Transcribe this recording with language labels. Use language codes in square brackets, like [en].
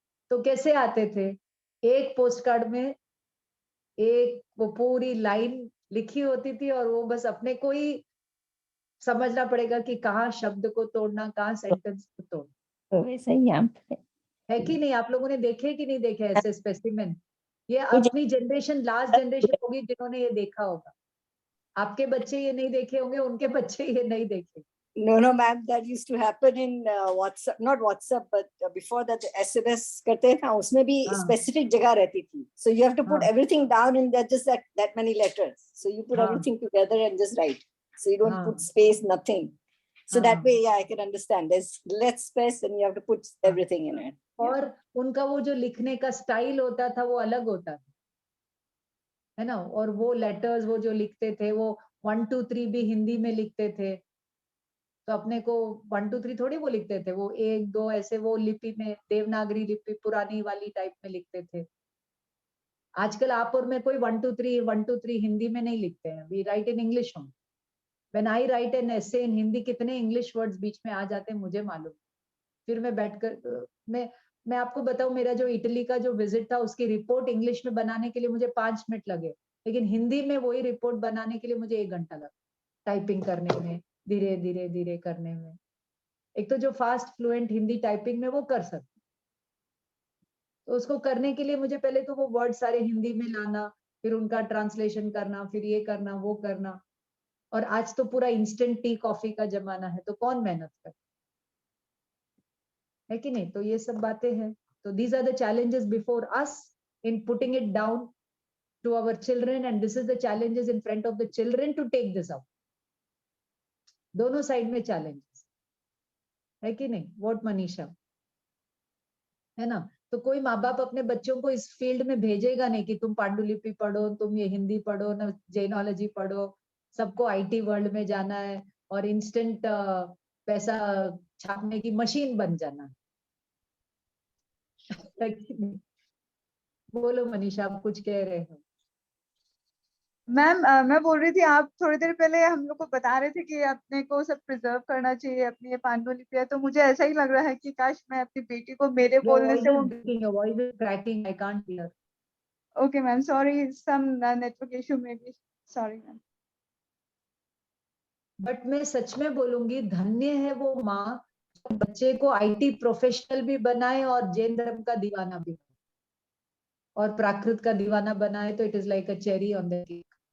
[hi] तो कैसे आते थे? एक पोस्ट कार्ड में एक वो पूरी लाइन लिखी होती थी और वो बस अपने को ही समझना पड़ेगा कि कहाँ शब्द को तोड़ना, कहाँ सेंटेंस को तोड़ना। तो वैसे ही यहाँ पे है कि नहीं? आप लोगों ने देखे कि नहीं देखे ऐसे स्पेसिमेन? ये कुछ अपनी जनरेशन, लास्ट जनरेशन होगी जिन्होंने ये देखा होगा। आपके बच्चे ये नहीं देखे होंगे, उनके बच्चे ये नहीं देखे। [en] No, ma'am, that used to happen in WhatsApp, not WhatsApp, but before that SMS [hi] करते ना, उसमें भी हाँ। specific जगह रहती थी. [en] So you have to put [hi] हाँ। [en] everything down in that many letters. So you put [hi] हाँ। [en] everything together and just write. So you don't [hi] हाँ। [en] put space, nothing. So that [hi] हाँ। [en] way, yeah, I can understand. There's less space and you have to put everything in it. [hi] और उनका वो जो लिखने का style होता था वो अलग होता था, है ना? और वो लेटर्स वो जो लिखते थे वो 1 2 3 भी हिंदी में लिखते थे। तो अपने को 1 2 3 थोड़ी वो लिखते थे, वो 1 2 ऐसे वो लिपि में, देवनागरी लिपि पुरानी वाली टाइप में लिखते थे। आजकल आप और मैं कोई 1 2 3 हिंदी में नहीं लिखते हैं, [en] We write in English only. When I write an essay in Hindi, [hi] कितने इंग्लिश वर्ड्स बीच में आ जाते हैं मुझे मालूम। फिर मैं बैठकर मैं आपको बताऊं, मेरा जो इटली का जो विजिट था उसकी रिपोर्ट इंग्लिश में बनाने के लिए मुझे 5 मिनट लगे, लेकिन हिंदी में वही रिपोर्ट बनाने के लिए मुझे 1 घंटा लगा, टाइपिंग करने में, धीरे धीरे धीरे करने में। एक तो जो फास्ट फ्लुएंट हिंदी टाइपिंग में वो कर सकते, तो उसको करने के लिए मुझे पहले तो वो वर्ड सारे हिंदी में लाना, फिर उनका ट्रांसलेशन करना, फिर ये करना वो करना। और आज तो पूरा इंस्टेंट टी कॉफी का जमाना है, तो कौन मेहनत करे, है कि नहीं? तो ये सब बातें हैं। [en] तो these are the challenges before us in putting it down to our children, and this is the challenges in front of the children to take this up. [hi] दोनों साइड में challenges है कि नहीं? What मनीषा, है ना? तो कोई माँ बाप अपने बच्चों को इस फील्ड में भेजेगा नहीं कि तुम पांडुलिपि पढ़ो, तुम ये हिंदी पढ़ो, ना जेनोलॉजी पढ़ो, सबको आईटी वर्ल्ड में जाना है और इंस्टेंट पैसा छापने की मशीन बन जाना है। बोलो मनीषा, आप कुछ कह रहे हो? मैम मैं बोल रही थी, आप थोड़ी देर पहले हम लोग को बता रहे थे कि अपने को सब प्रिजर्व करना चाहिए अपनी ये पांडुलिपियां, तो मुझे ऐसा ही लग रहा है कि काश मैं अपनी बेटी को मेरे बोलने से वो। [en] Your voice is cracking, I can't hear. Okay ma'am, sorry, some network issue में भी, sorry ma'am. [hi] बट मैं सच में बोलूंगी, धन्य है वो माँ जो बच्चे को आईटी प्रोफेशनल भी बनाए और जैन धर्म का दीवाना भी और प्राकृत का दीवाना बनाए, तो [en] It is like a cherry on the cake.